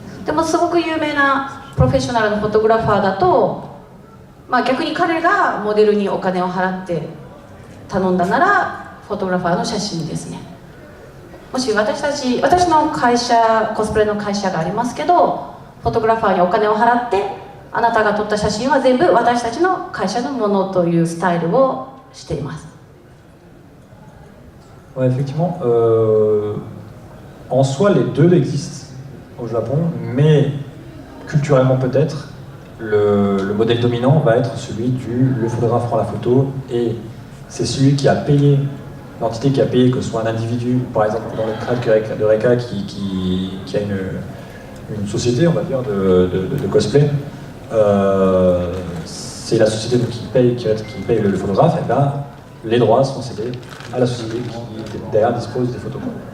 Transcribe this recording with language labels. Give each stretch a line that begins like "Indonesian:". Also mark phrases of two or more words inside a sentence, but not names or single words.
Japanese: でもすごく有名なプロフェッショナルのフォトグラファーだと、逆に彼がモデルにお金を払って頼んだならフォトグラファーの写真ですね。もし私の会社、コスプレの会社がありますけど、フォトグラファーにお金を払ってあなたが撮った写真は全部私たちの会社のものというスタイルをしています。
French: Ouais, effectivement, en soi, les deux existent au Japon, mais culturellement peut-être, le modèle dominant va être celui le photographe prend la photo et c'est celui qui a payé, l'entité qui a payé, que ce soit un individu, par exemple dans le cas de Reika qui a une société, on va dire, de cosplay, c'est la société qui paye le photographe, et bien les droits sont cédés à la société qui derrière dispose des photos.